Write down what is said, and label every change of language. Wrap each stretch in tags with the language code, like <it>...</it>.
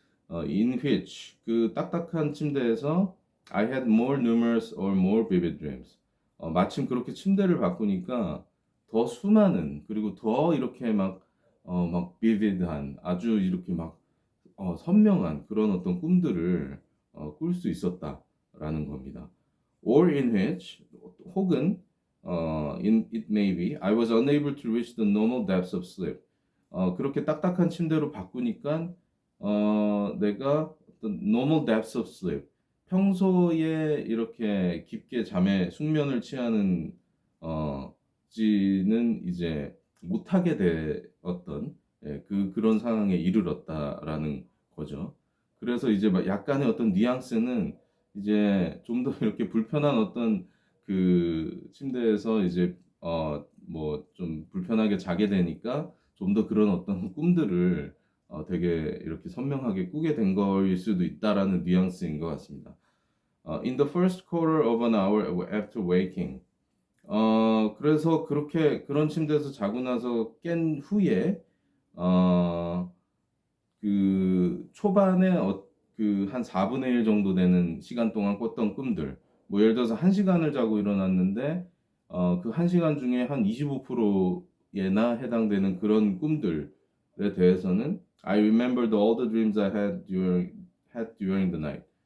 <en>In which</en> <ko>그 딱딱한 침대에서</ko> <en>I had more numerous or more vivid dreams.</en> <ko>마침 그렇게 침대를 바꾸니까 더 수많은 그리고 더 이렇게 막 vivid한 아주 이렇게 막 선명한 그런 어떤 꿈들을 꿀 수 있었다라는 겁니다.</ko> <en>Or in which</en> <ko>혹은</ko> <en>in it may be I was unable to reach the normal depths of sleep.</en> <ko>그렇게 딱딱한 침대로 바꾸니까 내가 어떤</ko> <en>normal depths of sleep,</en> <ko>평소에 이렇게 깊게 잠에 숙면을 취하는 지는 이제 못하게 되었던, 예, 그런 상황에 이르렀다라는 거죠. 그래서 이제 막 약간의 어떤 뉘앙스는 이제 좀 더 이렇게 불편한 어떤 그 침대에서 이제 뭐 좀 불편하게 자게 되니까 좀 더 그런 어떤 꿈들을 되게 이렇게 선명하게 꾸게 된 거일 수도 있다라는 뉘앙스인 것 같습니다.</ko> <en>In the first quarter of an hour after waking.</en> <ko>그래서 그런 침대에서 자고 나서 깬 후에 어, 그 초반에 그 한 4분의 1 정도 되는 시간 동안 꿨던 꿈들. 뭐 예를 들어서 1시간을 자고 일어났는데 그 1시간 중에 한 25%에나 해당되는 그런 꿈들에 대해서는</ko> <en>I remembered all the dreams I had during the night.</en>